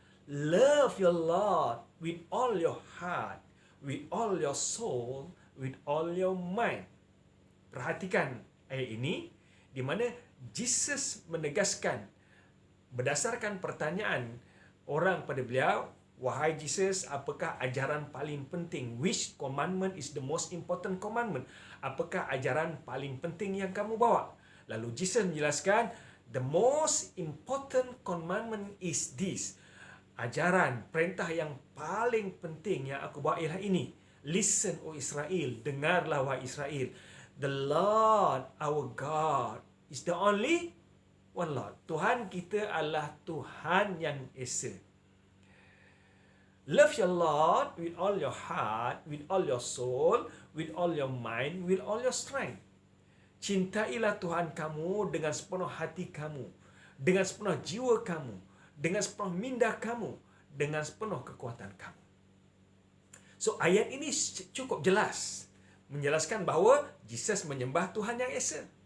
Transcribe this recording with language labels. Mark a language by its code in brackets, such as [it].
[en] Love your Lord with all your heart, with all your soul, with all your mind. [ms] Perhatikan ayat ini di mana Jesus menegaskan berdasarkan pertanyaan orang pada beliau, wahai Jesus, apakah ajaran paling penting? [en] Which commandment is the most important commandment? [ms] Apakah ajaran paling penting yang kamu bawa? Lalu Jesus menjelaskan, [en] the most important commandment is this. [ms] Ajaran, perintah yang paling penting yang aku bawa ialah ini. [en] Listen, O Israel, [ms] dengarlah wahai Israel. [en] The Lord our God is the only one Lord. [ms] Tuhan kita adalah Tuhan yang Esa. [en] Love your Lord with all your heart, with all your soul, with all your mind, with all your strength. [ms] Cintailah Tuhan kamu dengan sepenuh hati kamu, dengan sepenuh jiwa kamu, dengan sepenuh minda kamu, dengan sepenuh kekuatan kamu. So ayat ini cukup jelas menjelaskan bahawa Jesus menyembah Tuhan yang Esa.